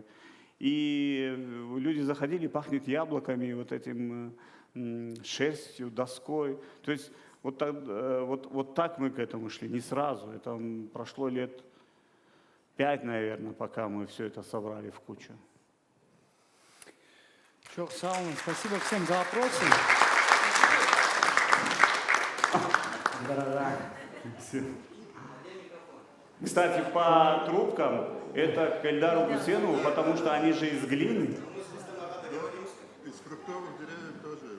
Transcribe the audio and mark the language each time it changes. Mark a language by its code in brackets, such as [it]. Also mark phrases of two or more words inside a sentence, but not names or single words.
[ru] И люди заходили, пахнет яблоками, вот этим шерстью, доской. То есть вот так мы к этому шли, не сразу. Это прошло лет 5, наверное, пока мы все это собрали в кучу. [crh] Çok sağ olun. [ru] Спасибо всем за вопросы. Кстати, по трубкам это к Эльдару Гусенову, потому что они же из глины. Из фруктовых деревьев тоже.